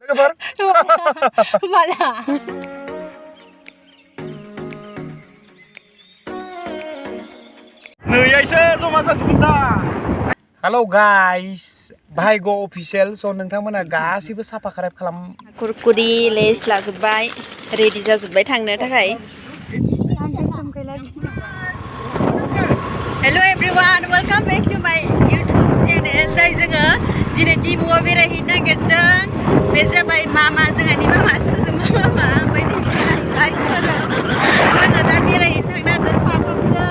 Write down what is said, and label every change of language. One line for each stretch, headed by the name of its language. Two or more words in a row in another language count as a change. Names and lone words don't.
English: Kabar? Malah. Halo guys, Bahaygo official.
Bodo: So नोंथांमोना गासिबो साफा खाराब खालाम. कुरकुरि लेस लाजोब्बाय, रेडि जाजोब्बाय थांनो थाखाय.
English: Hello everyone, welcome back to my YouTube channel.
Bodo: दै जोङो दिनै दिमौआव बेरायहैनो नागिरदों. बे जाबाय मामा, जोंहानि मामा सुजुमा मामा. ओमफ्राय दिनै जोङो दा बेरायहैनो थांनांगोन साथामजों.